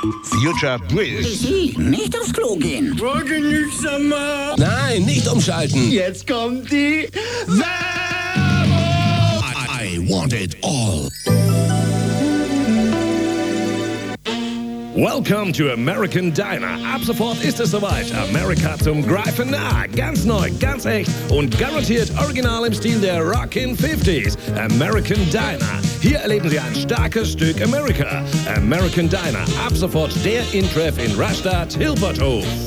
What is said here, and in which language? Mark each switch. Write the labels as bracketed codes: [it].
[de] Future Bridge. Nicht aufs Klo gehen. Wollte nichts mehr. Nein, nicht umschalten. Jetzt kommt die Werbung. [en] I want it all. Welcome to American Diner. [de] Ab sofort ist es soweit. Amerika zum Greifen nah. Ganz neu, ganz echt und garantiert original im Stil der Rockin' 50s. American Diner. Hier erleben Sie ein starkes Stück Amerika. American Diner. Ab sofort der Intreff in Rastatt-Hilbertow.